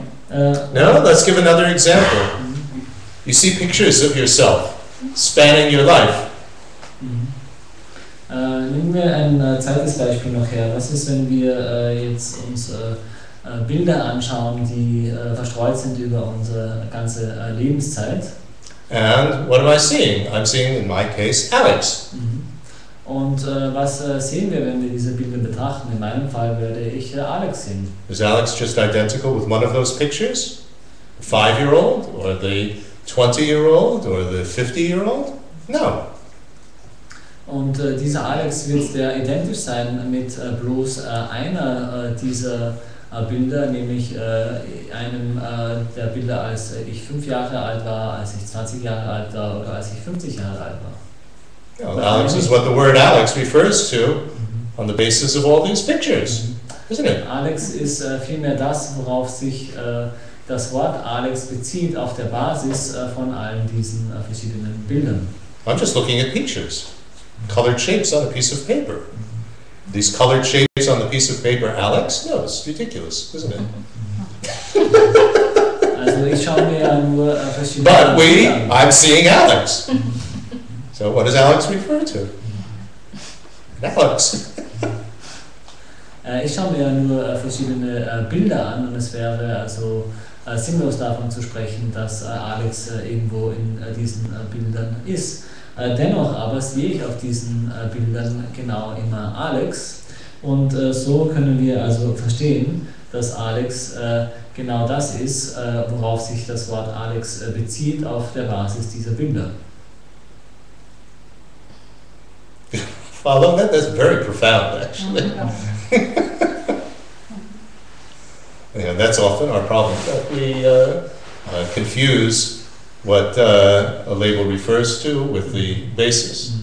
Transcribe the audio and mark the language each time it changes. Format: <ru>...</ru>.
<en>No, let's give another example. You see pictures of yourself spanning your life.</en> <de>Nehmen wir ein zweites Beispiel noch her. Was ist, wenn wir jetzt uns Bilder anschauen, die verstreut sind über unsere ganze Lebenszeit?</de> <en>And what am I seeing? I'm seeing, in my case, Alex.</en> <de>Und was sehen wir, wenn wir diese Bilder betrachten? In meinem Fall werde ich Alex sehen.</de> <en>Is Alex just identical with one of those pictures? The 5-year-old, or the 20-year-old, or the 50-year-old? No.</en> <de>Und dieser Alex wird der identisch sein mit bloß einer dieser Bilder, nämlich einem der Bilder, als ich 5 Jahre alt war, als ich 20 Jahre alt war oder als ich 50 Jahre alt war.</de> <en>No, Alex is what the word Alex refers to on the basis of all these pictures, isn't it?</en> <de>Alex ist vielmehr das, worauf sich das Wort Alex bezieht, auf der Basis von allen diesen verschiedenen Bildern.</de> <en>I'm just looking at pictures, colored shapes on a piece of paper. These colored shapes on the piece of paper, Alex? No, it's ridiculous, isn't it?</en> <de>Also ich schaue mir ja nur verschiedene</de> <en>But</en> <de>Bilder an.</de> <en>I'm seeing Alex. So what does Alex refer to? Alex.</en> <de>Ich schaue mir ja nur verschiedene Bilder an und es wäre also sinnlos davon zu sprechen, dass Alex irgendwo in diesen Bildern ist. Dennoch aber sehe ich auf diesen Bildern genau immer Alex und so können wir also verstehen, dass Alex genau das ist, worauf sich das Wort Alex bezieht, auf der Basis dieser Bilder.</de> <en>Follow that? That's very profound, actually. Yeah, that's often our problem, that we confuse what a label refers to with the basis.</en>